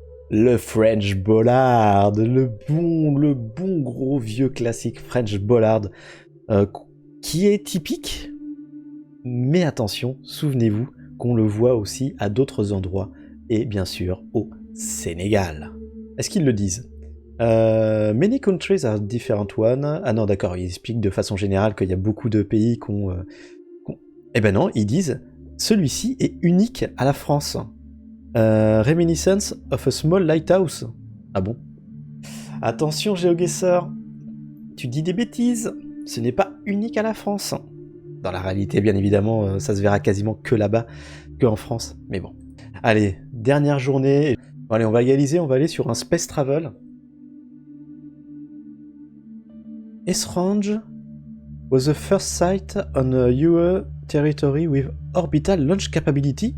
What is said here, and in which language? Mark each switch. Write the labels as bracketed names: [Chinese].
[French] Le French Bollard, le bon gros vieux classique French Bollard, qui est typique, mais attention, souvenez-vous qu'on le voit aussi à d'autres endroits, et bien sûr au Sénégal. Est-ce qu'ils le disent? [English] Many countries are different one. [French] Ah non, d'accord, ils expliquent de façon générale qu'il y a beaucoup de pays qu'on... Eh ben non, ils disent celui-ci est unique à la France. [English] Reminiscence of a small lighthouse. [French] Ah bon? Attention, GeoGuessr, tu dis des bêtises. Ce n'est pas unique à la France. Dans la réalité, bien évidemment, ça se verra quasiment que là-bas, que en France. Mais bon. Allez, dernière journée. Allez, on va égaliser, on va aller sur un Space Travel. [English] Esrange was the first site on your territory with orbital launch capability.